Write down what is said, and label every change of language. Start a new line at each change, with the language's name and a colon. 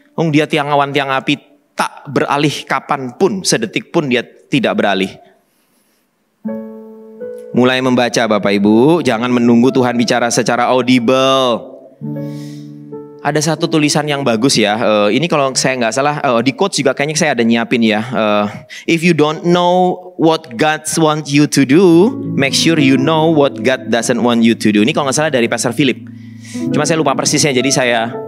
Indonesian: Dia tiang awan, tiang api, tak beralih kapanpun, sedetik pun dia tidak beralih. Mulai membaca Bapak Ibu, jangan menunggu Tuhan bicara secara audible. Ada satu tulisan yang bagus ya, ini kalau saya nggak salah, di quotes juga kayaknya saya ada nyiapin ya.
English: If you don't know what God wants you to do, make sure you know what God doesn't want you to do.
Indonesian: Ini kalau nggak salah dari Pastor Philip. Cuma saya lupa persisnya, jadi saya...